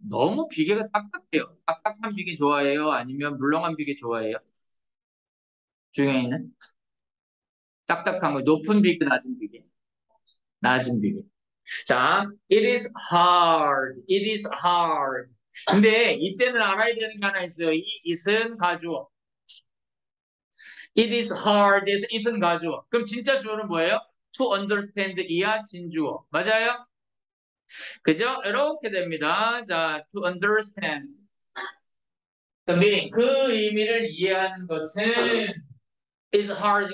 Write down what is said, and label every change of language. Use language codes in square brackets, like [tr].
[ko] 너무 비계가 딱딱해요. 딱딱한 비계 좋아해요? 아니면 물렁한 비계 좋아해요? 주경이는? 딱딱한 거. 높은 비계, 낮은 비계? 낮은 비계. [en] 자, it is hard. It is hard. [ko] 근데 이때는 알아야 되는 게 하나 있어요. 이 it은 가주어. It is hard에서 it은 가주어. 그럼 진짜 주어는 뭐예요? [en] To understand [ko] 이하 진주어. 맞아요? 그죠? 이렇게 됩니다. [en] 자, to understand the meaning. [ko] 그 의미를 이해하는 것은 [en] is hard.